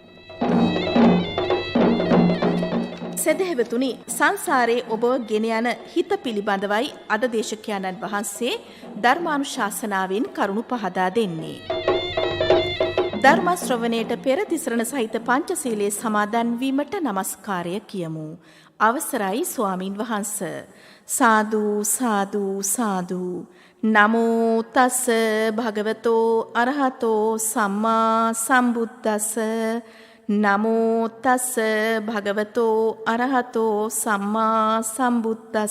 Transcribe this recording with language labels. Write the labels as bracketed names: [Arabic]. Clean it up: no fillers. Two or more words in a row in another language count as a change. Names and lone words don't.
[Sinhala] සදහැවතුනි, සංසාරයේ ඔබ ගෙන යන හිත පිළිබඳවයි අද දේශකයන්න් වහන්සේ ධර්මානුශාසනාවෙන් කරුණු පහදා දෙන්නේ. ධර්ම ශ්‍රවණයට පෙර තිසරණ සහිත පංචශීලයේ සමාදන් වීමට নমස්කාරය කියමු. අවසරයි ස්වාමින් වහන්ස. සාදු සාදු සාදු. [Pali] නමෝ තස් භගවතෝ අරහතෝ සම්මා සම්බුද්දස්ස. නමෝ තස් භගවතෝ අරහතෝ සම්මා සම්බුද්දස්ස.